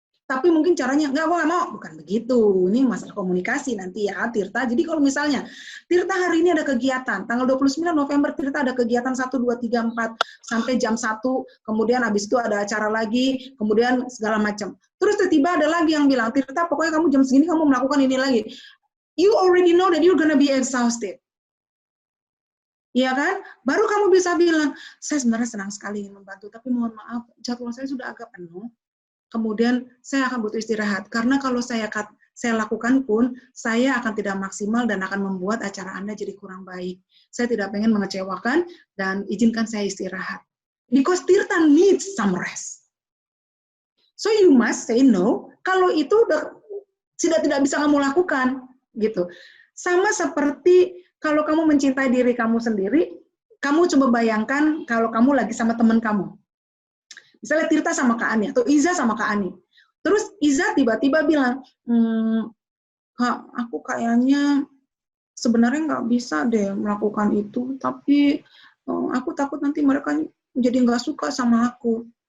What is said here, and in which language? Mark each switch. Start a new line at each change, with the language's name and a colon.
Indonesian: Tapi mungkin caranya, nggak mau, bukan begitu. Ini masalah komunikasi nanti ya, Tirta. Jadi kalau misalnya, Tirta hari ini ada kegiatan, tanggal 29 November Tirta ada kegiatan 1, 2, 3, 4, sampai jam 1, kemudian habis itu ada acara lagi, kemudian segala macam. Terus tiba-tiba ada lagi yang bilang, Tirta pokoknya kamu jam segini kamu melakukan ini lagi.
English: You already know that you're gonna be exhausted.
Indonesian: Iya kan? Baru kamu bisa bilang, saya sebenarnya senang sekali ingin membantu, tapi mohon maaf, jadwal saya sudah agak penuh. Kemudian saya akan butuh istirahat karena kalau saya lakukan pun saya akan tidak maksimal dan akan membuat acara Anda jadi kurang baik. Saya tidak pengen mengecewakan dan izinkan saya istirahat.
English: Because Tirta needs some rest. So you must say no
Indonesian: kalau itu tidak bisa kamu lakukan gitu. Sama seperti kalau kamu mencintai diri kamu sendiri, kamu coba bayangkan kalau kamu lagi sama teman kamu. Misalnya Tirta sama Kak Ani, atau Iza sama Kak Ani. Terus Iza tiba-tiba bilang, Kak, aku kayaknya sebenarnya nggak bisa deh melakukan itu, tapi aku takut nanti mereka jadi nggak suka sama aku.